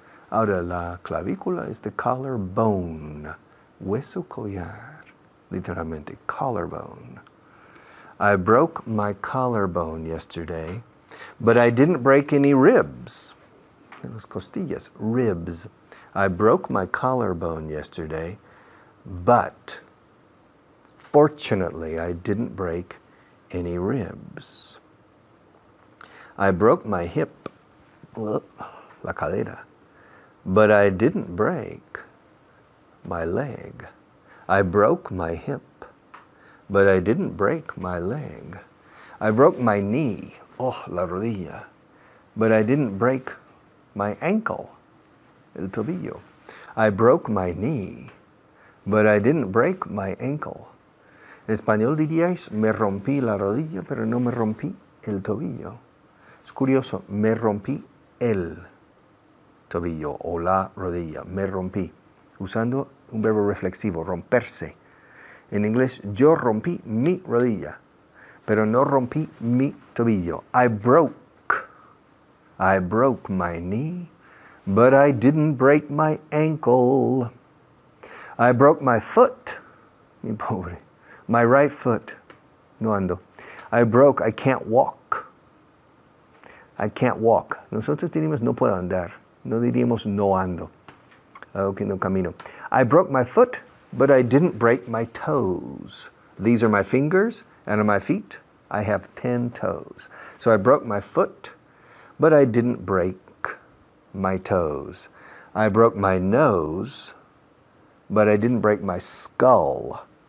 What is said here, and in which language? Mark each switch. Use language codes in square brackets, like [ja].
[es] Ahora la clavícula es [en] the collarbone. [es] Hueso collar. Literalmente, collarbone. [en] I broke my collarbone yesterday, but I didn't break any ribs. [es] Las costillas, [en] ribs. I broke my collarbone yesterday, but fortunately I didn't break any ribs. I broke my hip, [es] la cadera, [en] but I didn't break my leg. I broke my hip, but I didn't break my leg. I broke my knee, [es] la rodilla, [en] but I didn't break my ankle, [es] el tobillo. [en] I broke my knee, but I didn't break my ankle. [es] En español diríais, me rompí la rodilla, pero no me rompí el tobillo. Es curioso, me rompí el tobillo o la rodilla, me rompí, usando un verbo reflexivo, romperse. En inglés, yo rompí mi rodilla, pero no rompí mi tobillo. [en] I broke my knee, but I didn't break my ankle. I broke my foot, [es] mi pobre, [en] my right foot, [es] no ando. [en] I can't walk. I can't walk. [es] Nosotros diríamos no puedo andar, no diríamos no ando. Okay, no camino. [en] I broke my foot, but I didn't break my toes. These are my fingers, and on my feet, I have 10 toes. So I broke my foot, but I didn't break my toes. I broke my nose, but I didn't break my skull.